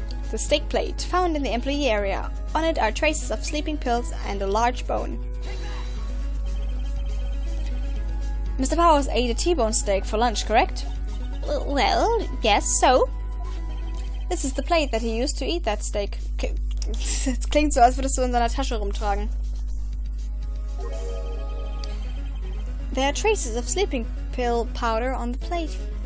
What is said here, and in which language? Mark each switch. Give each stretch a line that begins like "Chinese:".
English: The steak plate found in the employee area. On it are traces of sleeping pills and a large bone. Mr. Powers ate a T-bone steak for lunch, correct? Well, yes, so? This is the plate that he used to eat that steak.
German: Es klingt so, als würdest du in seiner Tasche rumtragen.
English: There are traces of sleeping pill powder on the plate.